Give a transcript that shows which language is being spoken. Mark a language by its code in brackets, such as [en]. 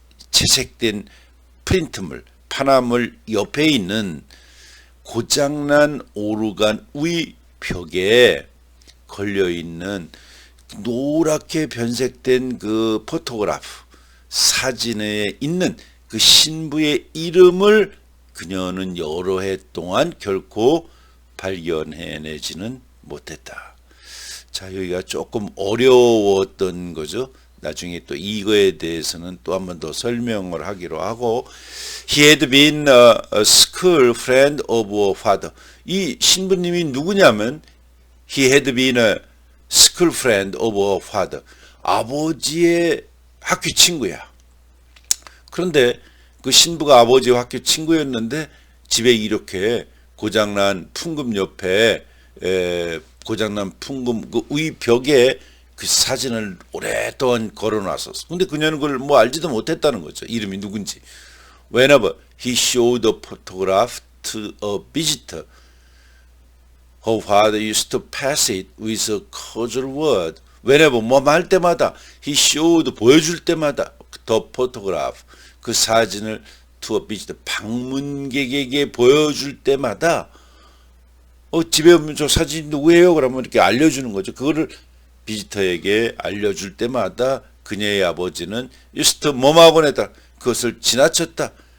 [ko] 채색된 프린트물 판화물 옆에 있는 고장난 오르간 위 벽에 걸려있는 노랗게 변색된 그 포토그래프 사진에 있는 그 신부의 이름을 그녀는 여러 해 동안 결코 발견해내지는 못했다. 자, 여기가 조금 어려웠던 거죠. 나중에 또 이거에 대해서는 또 한 번 더 설명을 하기로 하고 [en] He had been a school friend of her father. [ko] 이 신부님이 누구냐면 [en] He had been a school friend of her father. [ko] 아버지의 학교 친구야. 그런데 그 신부가 아버지의 학교 친구였는데 집에 이렇게 고장난 풍금 옆에 고장난 풍금 그 위 벽에 그 사진을 오랫동안 걸어놨었어. 근데 그녀는 그걸 뭐 알지도 못했다는 거죠. 이름이 누군지. [en] Whenever he showed the photograph to a visitor, her father used to pass it with a cordial word. Whenever [ko] 뭐 말 때마다 [en] he showed [ko] 보여줄 때마다 [en] the photograph [ko] 그 사진을 [en] to a visitor [ko] 방문객에게 보여줄 때마다 집에 오면 저 사진 누구예요? 그러면 이렇게 알려주는 거죠. 그거를 비지터에게 알려줄 때마다 그녀의 아버지는 [en] used to [ko] 뭐하고 내다 그것을 지나쳤다.